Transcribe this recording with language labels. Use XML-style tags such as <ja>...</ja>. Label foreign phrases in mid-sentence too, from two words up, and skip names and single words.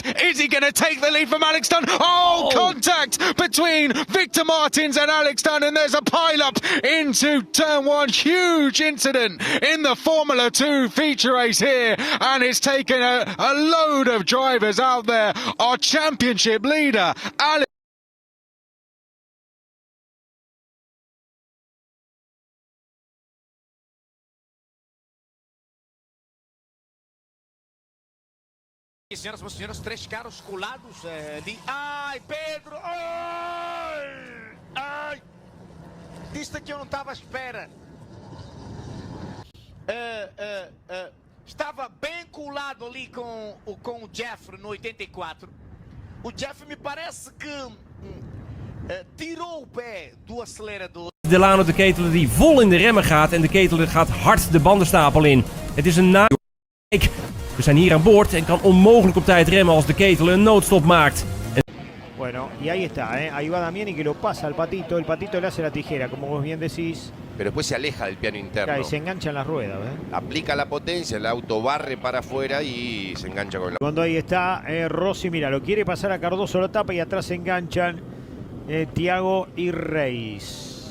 <en>Is he going to take the lead from Alex Dunn? Oh, contact between Victor Martins and Alex Dunn, and there's a pile-up into turn 1. Huge incident in the Formula 2 feature race here, and it's taken a load of drivers out there. Our championship leader, Alex.</en> <pt>Senhoras e senhores, 3 carros colados ali. Ai, Pedro! Ai! Ai! Disse que eu não estava à espera. Estava bem colado ali com o Jeff no 84. O Jeff me parece que tirou o pé do acelerador.</pt> <nl>De Lano de Ketelaar die vol in de remmen gaat en de Ketelaar gaat hard de bandenstapel in. Het is een We zijn hier aan boord en kan onmogelijk op tijd remmen als de Ketelaar een noodstop maakt.</nl> <es>Bueno, y ahí está, ahí va Damiani que lo pasa al patito, el patito le hace la tijera, como vos bien decís. Pero después se aleja del piano interno. Claro, y se engancha en las ruedas. Aplica la potencia, el auto barre para afuera y se engancha con la... Cuando ahí está Rossi, mira, lo quiere pasar a Cardoso, lo tapa y atrás se enganchan Thiago y Reis.</es>